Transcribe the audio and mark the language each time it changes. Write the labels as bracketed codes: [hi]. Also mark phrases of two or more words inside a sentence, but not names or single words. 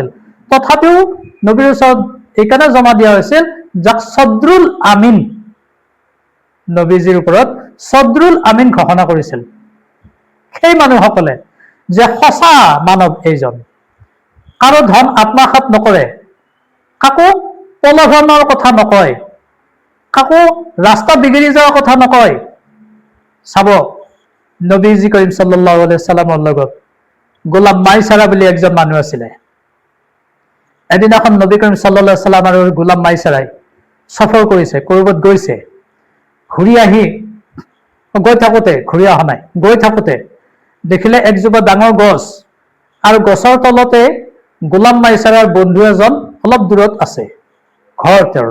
[as] তথাপিও নবীৰ ওচৰত এইকাৰণে জমা দিয়া হৈছিল যাক সদৰুল আমিন, নবীজীৰ ওপৰত সদৰুল আমিন ঘোষণা কৰিছিল সেই মানুহসকলে যে সঁচা মানৱ এইজন, কাৰো ধন আত্মসাৎ নকৰে, কাকো প্ৰলোভনৰ কথা নকয়, কাকো ৰাস্তা বিগিৰি যোৱাৰ কথা নকয়। চাব, নবীজী কৰিম [ar] صلى الله عليه وسلم [as] ৰ লগত গোলাম মাইচাৰা বুলি একজন মানুহ আছিলে। এদিনাখন নবী কৰিম [ar] صلى الله عليه وسلم [as] আৰু গোলাম মাইচাৰাই সফৰ কৰিছে, ক'ৰবাত গৈছে, ঘূৰি থাকোঁতে দেখিলে একজোপা ডাঙৰ গছ, আৰু গছৰ তলতে গোলাম মাইচাৰাৰ বন্ধু এজন অলপ দূৰত আছে, ঘৰ তেওঁৰ।